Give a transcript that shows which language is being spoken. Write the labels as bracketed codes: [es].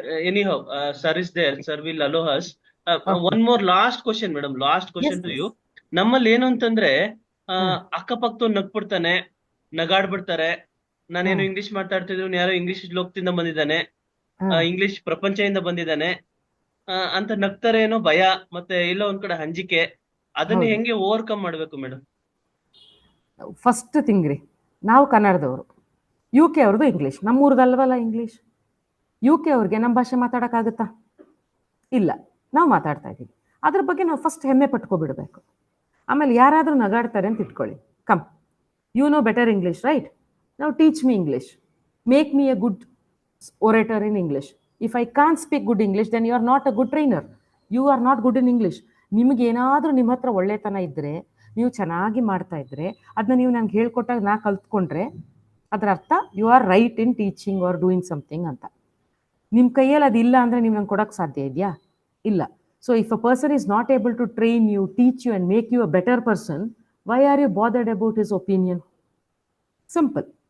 [en] anyhow, sir is there, sir will allow us. One more last question, madam. Last question to you. [kn] ನಮ್ಮಲ್ಲಿ ಏನು ಅಂತಂದ್ರೆ ಅಕ್ಕಪಕ್ಕ ನಗ್ಬಿಡ್ತಾನೆ, ನಗಾಡ್ಬಿಡ್ತಾರೆ. ನಾನೇನು English ಮಾತಾಡ್ತಿದ್ರು, ಯಾರೋ ಇಂಗ್ಲಿಷ್ ಲೋಕದಿಂದ ಬಂದಿದ್ದಾನೆ, ಇಂಗ್ಲಿಷ್ ಪ್ರಪಂಚದಿಂದ ಬಂದಿದ್ದಾನೆ ಅಂತ ನಗ್ತಾರೆ, ಏನೋ ಭಯ, ಮತ್ತೆ ಇಲ್ಲ ಒಂದ್ ಕಡೆ ಹಂಜಿಕೆ. ಅದನ್ನ ಹೆಂಗೆ ಓವರ್ಕಮ್ ಮಾಡ್ಬೇಕು ಮೇಡಮ್? ಫಸ್ಟ್ ಥಿಂಗ್ ರೀ, ನಾವು ಕನ್ನಡದವರು, UK ಅವ್ರದ್ದು ಇಂಗ್ಲೀಷ್, ನಮ್ಮೂರ್ದಲ್ವಲ್ಲ ಇಂಗ್ಲೀಷ್. UK ಅವ್ರಿಗೆ ನಮ್ಮ ಭಾಷೆ ಮಾತಾಡೋಕ್ಕಾಗುತ್ತಾ? ಇಲ್ಲ, ನಾವು ಮಾತಾಡ್ತಾ ಇದ್ದೀವಿ. ಅದ್ರ ಬಗ್ಗೆ ನಾವು ಫಸ್ಟ್ ಹೆಮ್ಮೆ ಪಟ್ಕೊಬಿಡ್ಬೇಕು. ಆಮೇಲೆ ಯಾರಾದರೂ ನಗಾಡ್ತಾರೆ ಅಂತ ಇಟ್ಕೊಳ್ಳಿ, [en] Come, you know better English, right? [kn] ನಾವು [en] Teach me English, make me a good orator in English. If I can't speak good English, then you are not a good trainer. You are not good in English. [kn] ನಿಮಗೆ ಏನಾದರೂ ನಿಮ್ಮ ಹತ್ರ ಒಳ್ಳೆತನ ಇದ್ದರೆ, ನೀವು ಚೆನ್ನಾಗಿ ಮಾಡ್ತಾ ಇದ್ದರೆ, ಅದನ್ನ ನೀವು ನಂಗೆ ಹೇಳ್ಕೊಟ್ಟಾಗ ನಾ ಕಲ್ತ್ಕೊಂಡ್ರೆ ಅದರ ಅರ್ಥ [en] You are right in teaching or doing something ಅಂತ. [kn] ನಿಮ್ಮ ಕೈಯಲ್ಲಿ ಅದಿಲ್ಲ ಅಂದರೆ ನೀವು ನಂಗೆ ಕೊಡೋಕ್ಕೆ ಸಾಧ್ಯ ಇದೆಯಾ? ಇಲ್ಲ. [en] So if a person is not able to train you, teach you and make you a better person, why are you bothered about his opinion? Simple.